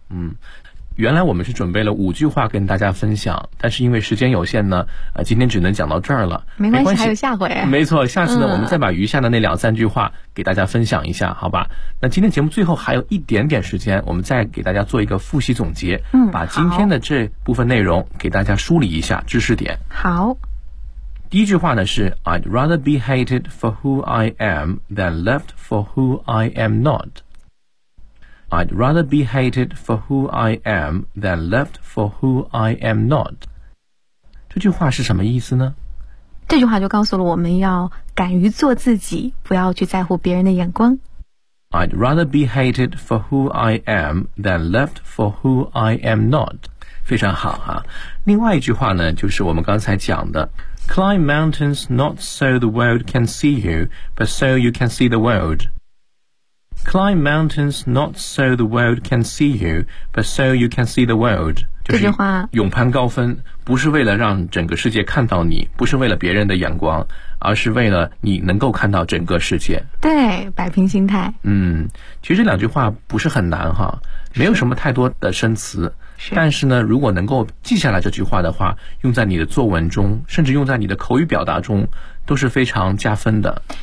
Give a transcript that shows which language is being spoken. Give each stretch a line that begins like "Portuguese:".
Chinese: 嗯，原来我们是准备了五句话跟大家分享，但是因为时间有限呢，今天只能讲到这儿了。没关系，还有下回。没错，下次呢，我们再把余下的那两三句话给大家分享一下，好吧？那今天节目最后还有一点点时间，我们再给大家做一个复习总结，嗯，把今天的这部分内容给大家梳理一下知识点。好。第一句话呢是
English: I'd rather be hated for who I am than loved for who I am not. I'd rather be hated for who I am than loved for who I am not.
Chinese: 这句话是什么意思呢？这句话就告诉了我们要敢于做自己，不要去在乎别人的眼光。
English: I'd rather be hated for who I am than loved for who I am not.
Chinese: 非常好啊。另外一句话呢，就是我们刚才讲的
English: Climb mountains not so the world can see you, but so you can see the world. Climb mountains not so the world can see you, but so you can see the world.
Chinese: 这句话勇攀高峰，不是为了让整个世界看到你，不是为了别人的眼光，而是为了你能够看到整个世界。对，摆平心态。嗯，其实这两句话不是很难哈，没有什么太多的生词。但是呢，如果能够记下来这句话的话，用在你的作文中，甚至用在你的口语表达中，都是非常加分的。